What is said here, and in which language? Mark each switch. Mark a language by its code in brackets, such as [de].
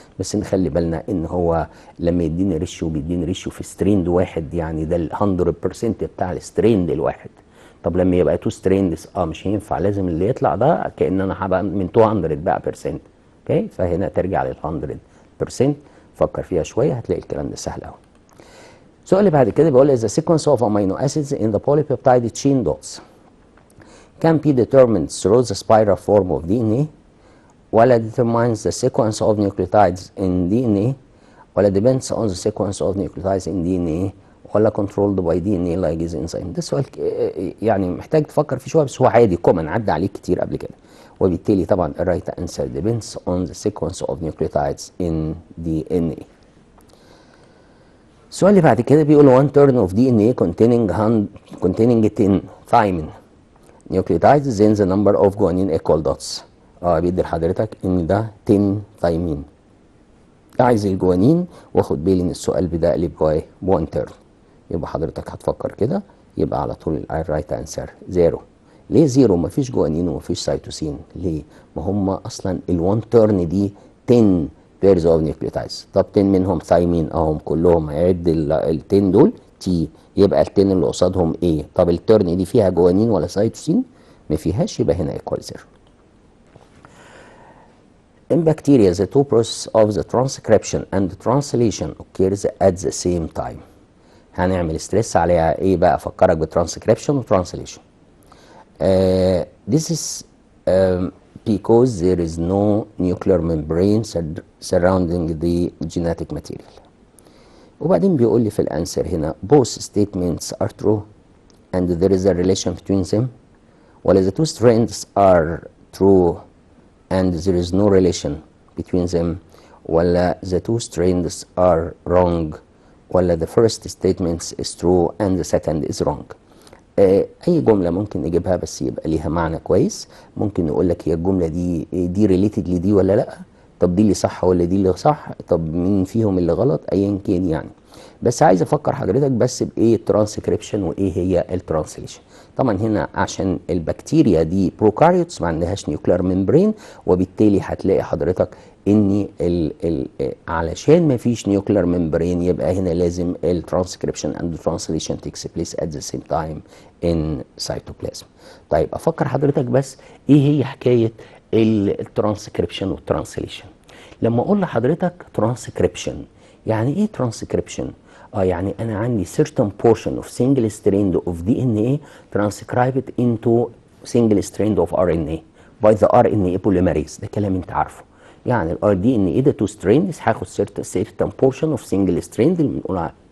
[ar] بس نخلي بالنا ان هو لما يديني ريشيو بيديني ريشيو في ستريند واحد، يعني ده ال 100% بتاع الستريند الواحد. طب لما يبقى 2 ستريندز مش هينفع، لازم اللي يطلع ده كأن انا هبقى من 200 بقى برسنت. اوكي، فهنا ترجع لل 100%. فكر فيها شويه هتلاقي الكلام ده سهل قوي. [en] السؤال اللي بعد كده بيقول the sequence of amino acids in the polypeptide chain dots can be determined through the spiral form of DNA ولا determines the sequence of nucleotides in DNA ولا depends on the sequence of nucleotides in DNA ولا controlled by DNA ligase enzyme. [ar] ده سؤال يعني محتاج تفكر فيه شويه، بس هو عادي كومن عدى عليك كتير قبل كده. وبالتالي طبعا الرايت انسر [en] depends on the sequence of nucleotides in DNA. [ar] السؤال اللي بعد كده بيقول [en] one turn of DNA containing 10 thymine nucleotides then the number of guanine equal dots. [ar] بيدي لحضرتك ان ده 10 ثايمين. عايز الجوانين، واخد بالي ان السؤال بدا لي بوايه بوان تيرن. يبقى حضرتك هتفكر كده، يبقى على طول الرايت انسر 0. ليه 0؟ مفيش جوانين ومفيش سيتوسين. ليه؟ ما هم اصلا الوان تيرن دي 10 بيرز اوف نيوكليوتايدز. طب 10 منهم ثايمين اهم كلهم، هيعد ال 10 دول تي، يبقى ال 10 اللي قصادهم ايه. طب التيرن دي فيها جوانين ولا سيتوسين؟ ما فيهاش، يبقى هنا ايكوال 0. [en] In bacteria, the two processes of the transcription and translation occurs at the same time. [ar] هنعمل ستريس عليها ايه بقى؟ افكرك بالترانسكريبشن والترانسليشن. [en] This is because there is no nuclear membrane surrounding the genetic material. [ar] وبعدين بيقول لي في الانسر هنا [en] both statements are true and there is a relation between them ولا the two strands are true and there is no relation between them ولا the two strands are wrong ولا the first statement is true and the second is wrong. [ar] اي جمله ممكن نجيبها بس يبقى ليها معنى كويس. ممكن نقول لك هي الجمله دي ريليتد لدي ولا لا، طب دي اللي صح ولا دي اللي صح، طب مين فيهم اللي غلط، ايا كان يعني. بس عايز افكر حضرتك بس بايه الترانسكريبشن وايه هي الترانسليشن. طبعا هنا عشان البكتيريا دي بروكاريوتس ما عندهاش نيوكلير ممبرين، وبالتالي هتلاقي حضرتك ان علشان ما فيش نيوكلير ممبرين يبقى هنا لازم الترانسكريبشن اند ترانسليشن تيكس بليس ات ذا سيم تايم ان سيتوبلازم. طيب افكر حضرتك بس ايه هي حكايه الترانسكريبشن والترانسليشن. لما اقول لحضرتك ترانسكريبشن، يعني ايه ترانسكريبشن؟ يعني انا عندي [en] certain portion of single strand of DNA transcribed into single strand of RNA by the RNA polymerase. [ar] ده كلام انت عارفه. يعني ال DNA ده 2 strands هاخد [en] certain portion of single strand [ar] اللي بنقول